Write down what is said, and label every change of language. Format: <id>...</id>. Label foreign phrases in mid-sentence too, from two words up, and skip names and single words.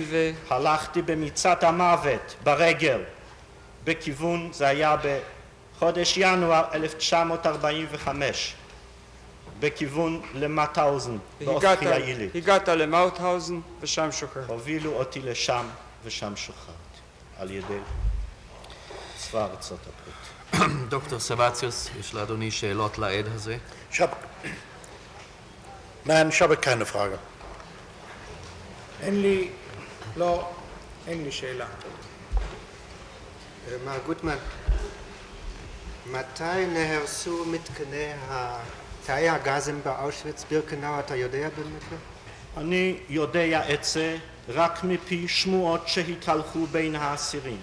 <he>הלכתי במצעד המוות ברגל, בכיוון, זה היה בחודש ינואר 1945, בכיוון למאוטהאוזן, באופחי העילית. הגעת למאוטהאוזן ושם שוחררת. הובילו אותי לשם ושם שוחררתי, על ידי צבא ארצות הברית. דוקטור סבציוס, יש לאדוני שאלות לעד הזה?</he> <de>Nein, ich habe keine Frage.</de> <he>אין לי שאלה. מר גוטמן, מתי נהרסו מתקני תאי הגזים באושוויץ בירקנאו, אתה יודע במקרה? אני יודע את זה רק מפי שמועות שהתהלכו בין האסירים.</he>